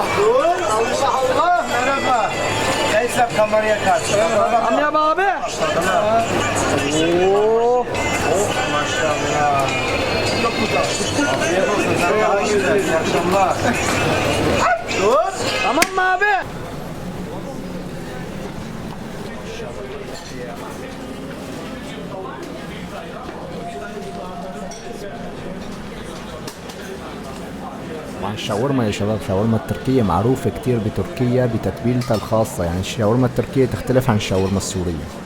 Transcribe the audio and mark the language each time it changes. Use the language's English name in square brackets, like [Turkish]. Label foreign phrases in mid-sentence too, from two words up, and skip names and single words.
[Turkish] Allah Allah! Merhaba. Neyse kameraya karşı. Amca abi. Oo. Oh maşallah. Çok güzel. Afiyet olsun. Sen daha güzel. İyi akşamlar. Dur. Tamam mı abi? [Arabic] طبعا الشاورما يا شباب، الشاورما التركية معروفة كتير بتركيا بتتبيلتها الخاصة، يعني الشاورما التركية تختلف عن الشاورما السورية.